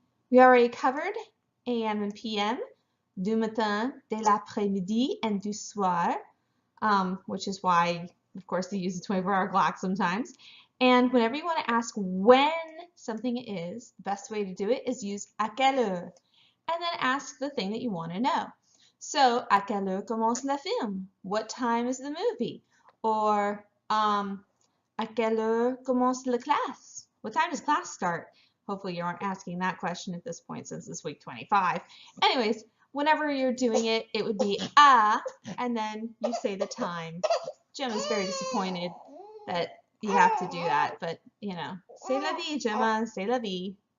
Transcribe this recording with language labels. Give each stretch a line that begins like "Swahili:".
English: We already covered AM and PM,
French: du matin, de l'après-midi,
English: and
French: du soir,
English: which is why, of course, they use the 24-hour clock sometimes. And whenever you want to ask when something is, the best way to do it is use
French: à quelle heure,
English: and then ask the thing that you want to know. So,
French: à quelle heure commence le film?
English: What time is the movie?
French: Or, à quelle heure commence la classe?
English: What time does class start? Hopefully you aren't asking that question at this point since it's week 25. Anyways, whenever you're doing it, it would be and then you say the time. Gemma is very disappointed that you have to do that, but you know,
French: c'est la vie, Gemma, c'est la vie.